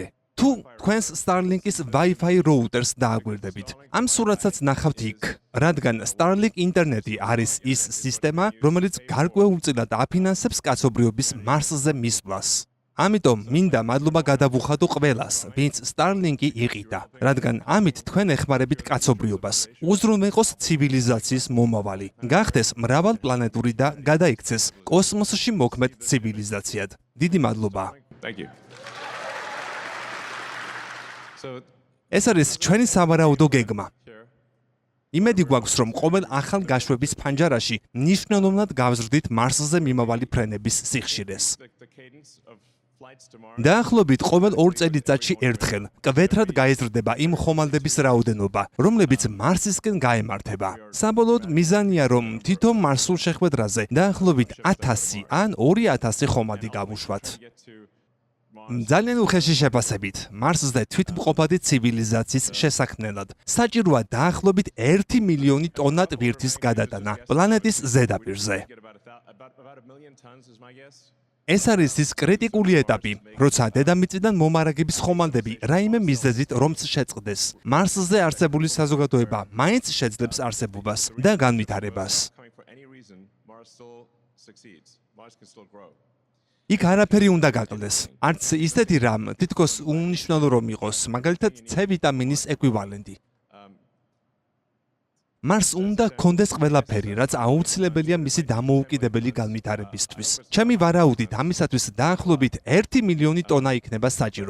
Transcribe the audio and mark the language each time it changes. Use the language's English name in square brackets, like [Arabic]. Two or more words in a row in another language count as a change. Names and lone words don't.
[Georgian] თუ თქვენს Starlink-ის [English] Wi-Fi routers [Georgian] დააგვირდებით, ამ სურათსაც ნახავთ იქ, რადგან Starlink ინტერნეტი არის ის სისტემა, რომელიც გარკვეულწილად აფინანსებს კაცობრიობის მარსზე მისვლას. ამიტომ მინდა მადლობა გადავუხადო ყველას, ვინც Starlink-ი იყიდა, რადგან ამით თქვენ ეხმარებით კაცობრიობას, უზრუნველყოს ცივილიზაციის მომავალი, გახდეს მრავალპლანეტური და გადაიქცეს კოსმოსში მოქმედ ცივილიზაციად. დიდი მადლობა. [English] Thank you. So [Georgian] ეს არის ჩვენი სავარაუდო გეგმა. [English] here, [Georgian] იმედი გვაქვს, რომ ყოველ ახალ გაშვების ფანჯარაში მნიშვნელოვნად გავზრდით მარსზე მიმავალი ფრენების სიხშირეს. [English] the cadence of flights tomorrow. [Georgian] დაახლოებით ყოველ 2 წელიწადში ერთხელ კвеტრად გაიზრდება იმ ხომალდების რაოდენობა, რომლებიც მარსისკენ გაემართება. საბოლოოდ მიზანია, რომ თითო მარსულ შეხვედრაზე დაახლოებით 1000 ან 2000 ხომალდი გავუშვათ. [English] Get to [Georgian] ძალიან უხეში შეფასებით, მარსზე თვითმყოფადი ცივილიზაციის შესაქმნელად საჭიროა დაახლოებით 1 მილიონი ტონა ტვირთის გადატანა პლანეტის ზედაპირზე. [English] get about 1 million tons is my guess. [Georgian] ეს არის ის კრიტიკული ეტაპი, როცა დედამიწიდან მომარაგების ხომალდები რაიმე მიზეზით რომც შეწყდეს. მარსზე არსებული საზოგადოება მაინც შეძლებს არსებობას და განვითარებას. [English] Coming for any reason, Mars still succeeds. Mars can still grow. [Georgian] იქ არაფერი უნდა გაკლდეს. არც ისეთი რამ თითქოს უნიშნელო რომ იყოს, მაგალითად C ვიტამინის ეკვივალენტი. მარს უნდა კონდეს ყველაფერი, რაც აუცილებელია მისი დამოუკიდებელი განვითარებისთვის. ჩემი ვარაუდით, ამისათვის დაახლოებით 1 მილიონი ტონა იქნება საჭირო.